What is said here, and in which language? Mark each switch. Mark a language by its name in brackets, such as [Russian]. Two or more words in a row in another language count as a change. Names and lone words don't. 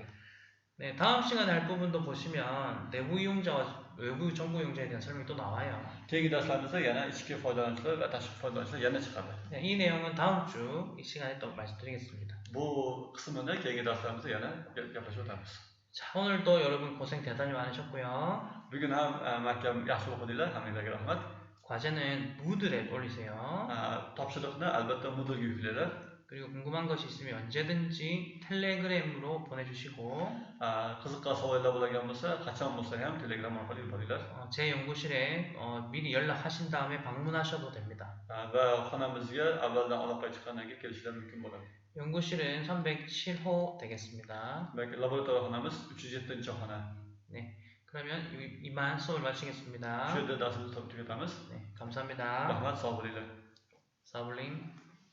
[Korean] 네, 다음 시간에 할 부분도 보시면 내부 이용자와 외부 정보 이용자에 대한 설명이 또 나와요. [Uzbek] Keyingi darslarimizda yana ichki foydalanuvchilar va tashqi foydalanuvchilar yana chiqadi. [Korean] 네, 이 내용은 다음 주 이 시간에 또 말씀드리겠습니다. [Uzbek] Bu qismini keyingi darslarimizda yana gaplashib o'tamiz. [Korean] 자, 오늘도 여러분 고생 대단히 많으셨고요. [Uzbek] Bugun ham mahkam yaxshi o'qidinglar, hammanglarga rahmat. [Korean] 과제는 무드랩 올리세요. [Uzbek] Topshiriqni albatta Moodlega yuklanglar. [Korean] 그리고 궁금한 것이 있으면 언제든지 텔레그램으로 보내주시고 [Uzbek] qiziqqan savollar bo'lgan bo'lsa, qachon bo'lsa ham Telegram orqali yuboringlar. [Korean] 제 연구실에 미리 연락하신 다음에 방문하셔도 됩니다. [Uzbek] Va xonamizga avvaldan aloqaga chiqqandan keyin kelishingiz mumkin bo'ladi. [Korean] 연구실은 307호 되겠습니다. [Uzbek] Laboratoriya xonamiz 307-xona. [Korean] 네, 그러면 이만 수업을 마치겠습니다. [Uzbek] Shu yerda darsimizni tugatamiz. [Korean] 네, 감사합니다. [Uzbek] Rahmat, sog' bo'linglar. 사블링.